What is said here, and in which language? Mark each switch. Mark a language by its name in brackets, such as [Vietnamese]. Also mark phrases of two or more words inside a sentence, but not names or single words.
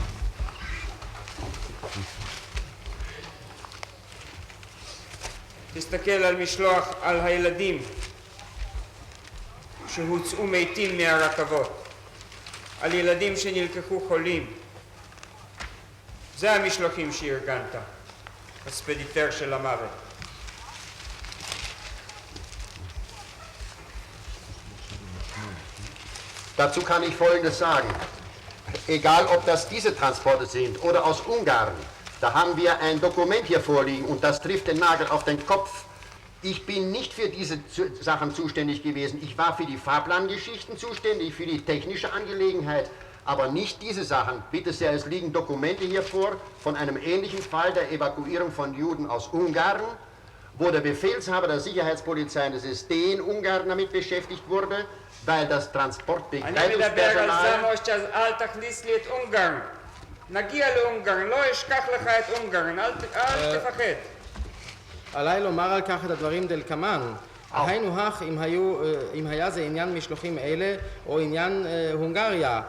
[Hebrew] תסתכל על משלוח על הילדים שהוצאו מתים מהרכבות, על ילדים שנלקחו חולים. זה המשלוחים שארגנת, הספדיטר של המוות. [German] Dazu kann ich Folgendes sagen. Egal, ob das diese Transporte sind oder aus Ungarn, da haben wir ein Dokument hier vorliegen und das trifft den Nagel auf den Kopf. Ich bin nicht für diese Sachen zuständig gewesen. Ich war für die Fahrplangeschichten zuständig, für die technische Angelegenheit, aber nicht diese Sachen. Bitte sehr, es liegen Dokumente hier vor von einem ähnlichen Fall der Evakuierung von Juden aus Ungarn, wo der Befehlshaber der Sicherheitspolizei des SD in Ungarn damit beschäftigt wurde, weil das [Hebrew] אני מדבר על [German] Transportbegleitungspersonal... [Hebrew] זה משה, אל תכניס לי את אונגרן. נגיע לאונגרן, לא אשכח לך את אונגרן, אל תפחד. עליי לומר על כך את הדברים דלקמן. היינו הך אם היה זה עניין משלוחים אלה או עניין הונגריה.